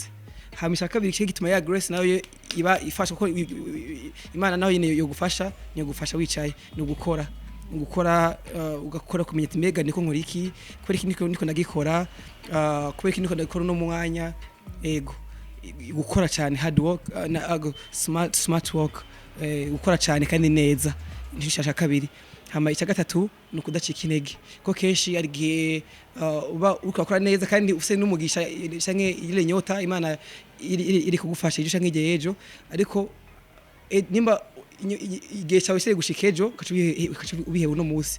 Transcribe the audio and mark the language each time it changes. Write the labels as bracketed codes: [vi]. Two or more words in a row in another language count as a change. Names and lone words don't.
[rn] Hamisha kabiri cyo gituma ya grace nayo iba ifasha ko Imana nayo yene yo gufasha wicaye no gukora ugakora kumenya ati mbega niko nkora iki, kubera iki niko nagikora, kubera iki niko ndakora no mwanya, ego gukora cyane, [en] hard work smart work, [rn] gukora cyane kandi neza nishasha kabiri. Hama icya gatatu no kudacika intege, ko kenshi ari gihe uba ukakora neza kandi ufise n'umugisha canke ile nyota Imana iri kugufasha ejo canke igihe ejo, ariko nimba igihe cyawe kiri gushika ejo ubiheba no musi.